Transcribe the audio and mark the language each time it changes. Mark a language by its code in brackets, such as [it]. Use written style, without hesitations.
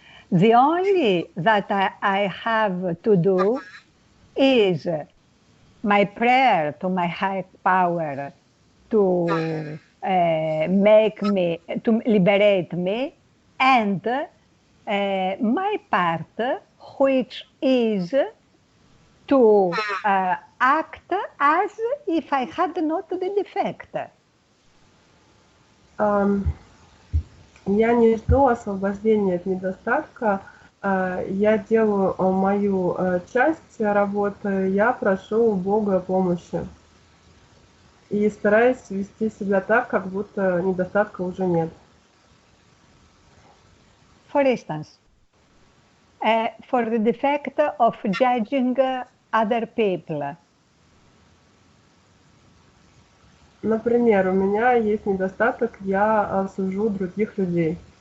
[en] The only that I have to do is my prayer to my high power to make me, to liberate me, and my part, which is to act as if I had not the defect. [ru] Я не жду освобождения от недостатка, я делаю мою часть работы, я прошу у Бога помощи. И стараюсь вести себя так, как будто недостатка уже нет. [en] For instance, for the defect of judging other people. [ru] Например, у меня есть недостаток, я сужу других людей.